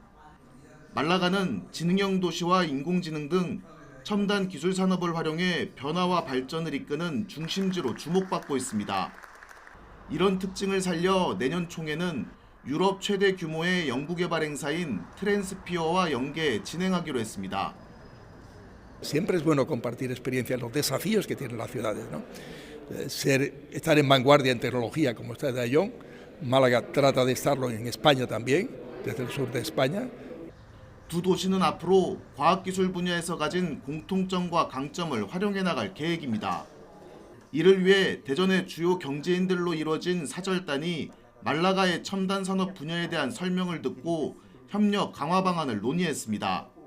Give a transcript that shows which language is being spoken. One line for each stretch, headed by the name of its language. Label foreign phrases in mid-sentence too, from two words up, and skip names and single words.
Korean: 말라가는 지능형 도시와 인공지능 등 첨단 기술 산업을 활용해 변화와 발전을 이끄는 중심지로 주목받고 있습니다. 이런 특징을 살려 내년 총회는 유럽 최대 규모의 연구개발 행사인 트랜스피어와 연계 진행하기로 했습니다.
Spanish: Siempre es bueno compartir experiencias, los desafíos que tienen las ciudades, ¿no? Estar en vanguardia en tecnología como está de Ayón. Málaga trata de estarlo en España también, desde el sur de España.
Korean: 두 도시는 앞으로 과학기술 분야에서 가진 공통점과 강점을 활용해 나갈 계획입니다. 이를 위해 대전의 주요 경제인들로 이루어진 사절단이 말라가의 첨단 산업 분야에 대한 설명을 듣고 협력 강화 방안을 논의했습니다.